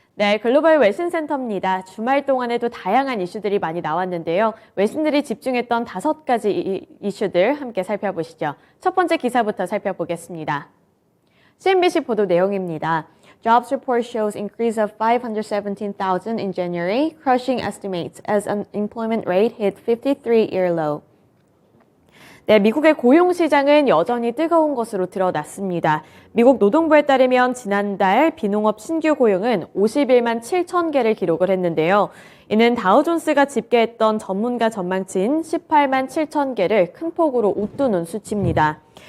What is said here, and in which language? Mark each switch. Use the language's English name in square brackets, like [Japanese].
[Korean] 네, 글로벌 외신센터입니다. 주말 동안에도 다양한 이슈들이 많이 나왔는데요. 외신들이 집중했던 5가지 이슈들 함께 살펴보시죠. 첫 번째 기사부터 살펴보겠습니다. CNBC 보도 내용입니다. [English] Jobs report shows increase of 517,000 in January, crushing estimates as unemployment rate hit 53-year low. [Korean] 네, 미국의 고용시장은 여전히 뜨거운 것으로 드러났습니다. 미국 노동부에 따르면 지난달 비농업 신규 고용은 51만 7천 개를 기록을 했는데요. 이는 다우존스가 집계했던 전문가 전망치인 18만 7천 개를 큰 폭으로 웃도는 수치입니다.